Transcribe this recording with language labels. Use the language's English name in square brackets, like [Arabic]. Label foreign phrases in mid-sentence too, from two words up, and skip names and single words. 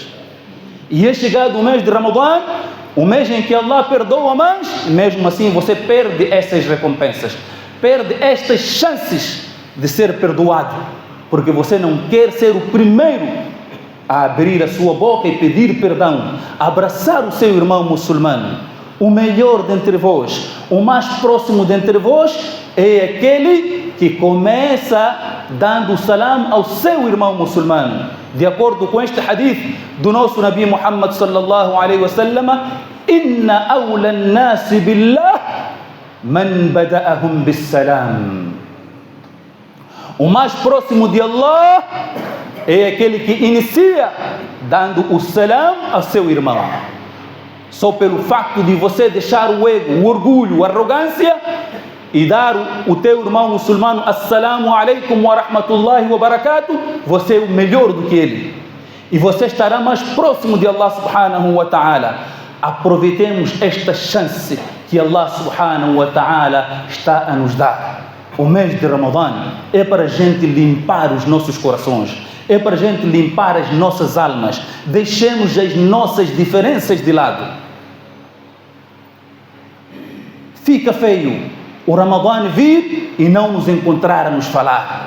[Portuguese] E é chegado o mês de Ramadã, o mês em que Allah perdoa mais, mesmo assim você perde essas recompensas, perde estas chances de ser perdoado, porque você não quer ser o primeiro a abrir a sua boca e pedir perdão, abraçar o seu irmão muçulmano. O melhor dentre vós, o mais próximo dentre vós, é aquele que começa dando salam ao seu irmão muçulmano. De acordo com este hadith do nosso Nabi Muhammad [Arabic] صلى الله عليه وسلم: إن أولى الناس بالله من بدأهم بالسلام. [Portuguese] O mais próximo de Allah é aquele que inicia dando o salam ao seu irmão. Só pelo facto de você deixar o ego, o orgulho, a arrogância e dar o teu irmão muçulmano [Arabic] السلام عليكم ورحمة الله وبركاته, [Portuguese] você é o melhor do que ele. E você estará mais próximo de Allah [Arabic] سبحانه وتعالى. [Portuguese] Aproveitemos esta chance que Allah [Arabic] سبحانه وتعالى [Portuguese] está a nos dar. O mês de Ramadã é para a gente limpar os nossos corações, é para a gente limpar as nossas almas. Deixemos as nossas diferenças de lado. Fica feio o Ramadã vir e não nos encontrarmos falar.